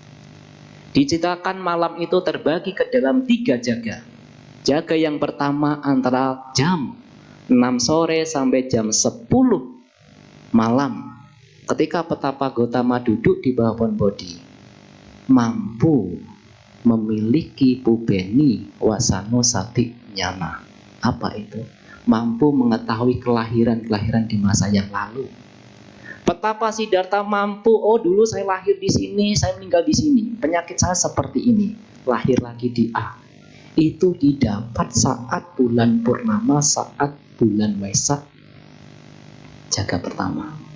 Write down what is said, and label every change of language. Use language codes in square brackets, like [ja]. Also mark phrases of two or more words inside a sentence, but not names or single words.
[id] Diceritakan malam itu terbagi ke dalam 3 jaga. Jaga yang pertama antara jam 6 sore sampai jam 10 malam. Ketika Petapa Gotama duduk di bawah pohon Bodhi, mampu memiliki [pi] pubeni wasano sati nyana. [id] Apa itu? Mampu mengetahui kelahiran-kelahiran di masa yang lalu. Petapa Siddhartha mampu, oh dulu saya lahir di sini, saya meninggal di sini, penyakit saya seperti ini, lahir lagi di A. Itu didapat saat bulan purnama, saat bulan Waisak, jaga pertama.